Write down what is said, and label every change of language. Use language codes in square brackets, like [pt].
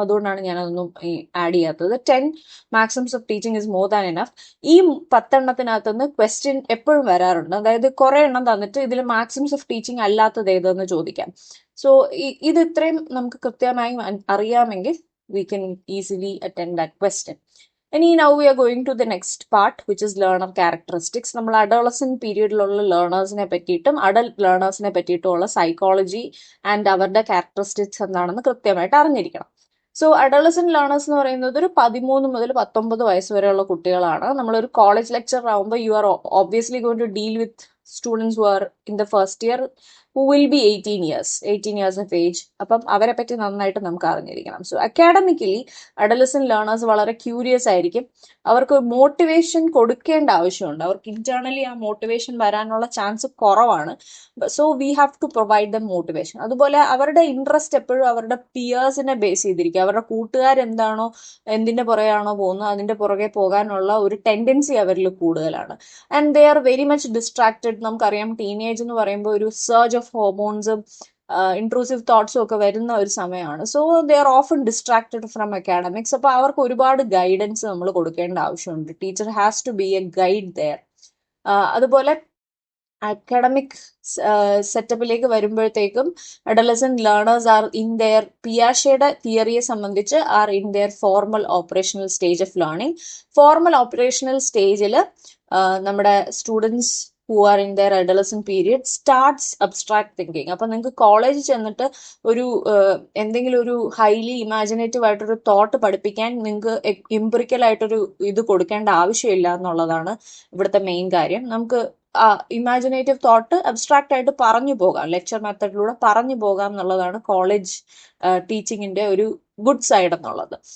[ml] അതുകൊണ്ടാണ് ഞാൻ അതൊന്നും ആഡ് ചെയ്യാത്തത്. [en] 10 maxims of teaching is more than enough. [ml] ഈ 10 ക്വസ്റ്റ്യൻ എപ്പോഴും വരാറുണ്ട്. അതായത് കുറെ എണ്ണം തന്നിട്ട് ഇതിൽ മാക്സിംസ് ഓഫ് ടീച്ചിങ് അല്ലാത്തത് ഏതെന്ന് ചോദിക്കാം. സോ ഇത് ഇത്രയും നമുക്ക് കൃത്യമായി അറിയാമെങ്കിൽ [en] we can easily attend that question. And now we are going to the next part, which is learner characteristics. [ml] നമ്മൾ അഡോളസെന്റ് പീരീഡിലുള്ള ലേണേഴ്സിനെ പറ്റിയിട്ടും അഡൽട്ട് ലേണേഴ്സിനെ പറ്റിയിട്ടുള്ള സൈക്കോളജി ആൻഡ് അവരുടെ ക്യാരക്ടറിസ്റ്റിക്സ് എന്താണെന്ന് കൃത്യമായിട്ട് അറിഞ്ഞിരിക്കണം. സോ അഡോളസെന്റ് ലേണേഴ്സ് എന്ന് പറയുന്നത് ഒരു 13 മുതൽ 19 വയസ്സ് വരെയുള്ള കുട്ടികളാണ്. നമ്മളൊരു കോളേജ് ലെക്ചർ ആകുമ്പോൾ [en] You are obviously going to deal with students who are in the first year who will be 18 years of age. [ml] അപ്പം അവരെ പറ്റി നന്നായിട്ട് നമുക്ക് അറിഞ്ഞിരിക്കണം. സോ അക്കാഡമിക്കലി അഡലസെന്റ് ലേണേഴ്സ് വളരെ ക്യൂരിയസ് ആയിരിക്കും. അവർക്ക് മോട്ടിവേഷൻ കൊടുക്കേണ്ട ആവശ്യമുണ്ട്. അവർക്ക് ഇന്റേണലി ആ മോട്ടിവേഷൻ വരാനുള്ള ചാൻസ് കുറവാണ്. [en] So we have to provide them motivation. [ml] അതുപോലെ അവരുടെ ഇൻട്രസ്റ്റ് എപ്പോഴും അവരുടെ പിയേഴ്സിനെ ബേസ് ചെയ്തിരിക്കും. അവരുടെ കൂട്ടുകാരെന്താണോ, എന്തിന്റെ പുറകെയാണോ പോകുന്നത് അതിന്റെ പുറകെ പോകാനുള്ള ഒരു ടെൻഡൻസി അവരിൽ കൂടുതലാണ്. [en] And they are very much distracted. [ml] നമുക്കറിയാം ടീനേജ് എന്ന് പറയുമ്പോൾ ഒരു സർജ് ഓഫ് ഹോർമോൺസും ഇൻട്രൂസീവ് തോട്ട്സും ഒക്കെ വരുന്ന ഒരു സമയമാണ്. [en] So they are often distracted from academics. [ml] അപ്പൊ അവർക്ക് ഒരുപാട് ഗൈഡൻസ് നമ്മൾ കൊടുക്കേണ്ട ആവശ്യമുണ്ട്. [en] Teacher has to be a guide there. [ml] അതുപോലെ അക്കാഡമിക് സെറ്റപ്പിലേക്ക് വരുമ്പോഴത്തേക്കും adolescent learners are in there, പിയാഷയുടെ തിയറിയെ സംബന്ധിച്ച് are in there formal operational stage of learning. Formal operational സ്റ്റേജിൽ നമ്മുടെ students [en] who are in their adolescent period starts abstract thinking. [ml] അപ്പൊ നിങ്ങൾക്ക് കോളേജിൽ ചെന്നിട്ട് ഒരു എന്തെങ്കിലും ഒരു ഹൈലി ഇമാജിനേറ്റീവ് ആയിട്ടൊരു തോട്ട് പഠിപ്പിക്കാൻ നിങ്ങൾക്ക് എംപിറിക്കൽ ആയിട്ടൊരു ഇത് കൊടുക്കേണ്ട ആവശ്യമില്ല എന്നുള്ളതാണ് ഇവിടുത്തെ മെയിൻ കാര്യം. നമുക്ക് ഇമാജിനേറ്റീവ് തോട്ട് അബ്സ്ട്രാക്റ്റ് ആയിട്ട് പറഞ്ഞു പോകാം, ലെക്ചർ മെത്തഡിലൂടെ പറഞ്ഞു പോകാം എന്നുള്ളതാണ് കോളേജ് ടീച്ചിങ്ങിന്റെ ഒരു ഗുഡ് സൈഡ് എന്നുള്ളത്.